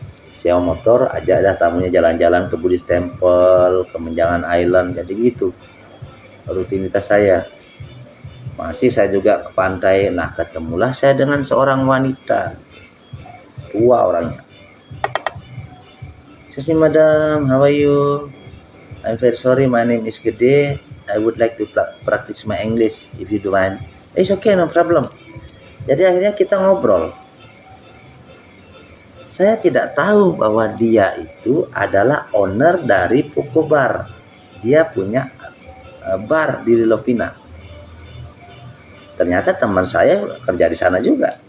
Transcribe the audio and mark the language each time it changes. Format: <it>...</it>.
<id>Sewa motor, ajak dah tamunya jalan-jalan ke Buddhist Temple, ke Menjangan Island, jadi gitu rutinitas saya. Masih saya juga ke pantai, nah ketemulah saya dengan seorang wanita, tua orangnya.</id> <en>Excuse me madam, how are you? I'm very sorry, my name is Gede. I would like to practice my English if you don't mind. It's okay, no problem.</en> <id>Jadi akhirnya kita ngobrol. Saya tidak tahu bahwa dia itu adalah owner dari Poco Bar. Dia punya bar di Lovina. Ternyata teman saya kerja di sana juga.</id>